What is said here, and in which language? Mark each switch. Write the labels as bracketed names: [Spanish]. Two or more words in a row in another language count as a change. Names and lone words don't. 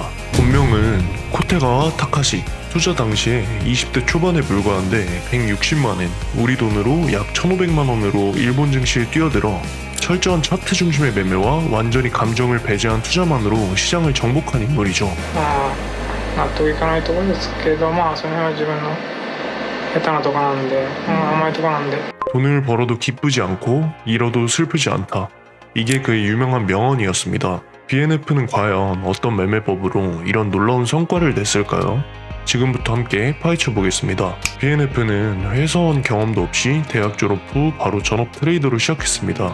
[Korean] 본명은 코테가와 타카시. 투자 당시에 20대 초반에 불과한데 160만엔, 우리 돈으로 약 1,500만원으로 일본 증시에 뛰어들어 철저한 차트 중심의 매매와 완전히 감정을 배제한 투자만으로 시장을 정복한 인물이죠. [Japanese] 納得いかないところですけど、その辺は自分の下手なとこなんで、甘いとこなんで。 [Korean] 돈을 벌어도 기쁘지 않고 잃어도 슬프지 않다. 이게 그의 유명한 명언이었습니다. BNF는 과연 어떤 매매법으로 이런 놀라운 성과를 냈을까요? 지금부터 함께 파헤쳐 보겠습니다. BNF는 회사원 경험도 없이 대학 졸업 후 바로 전업 트레이더로 시작했습니다.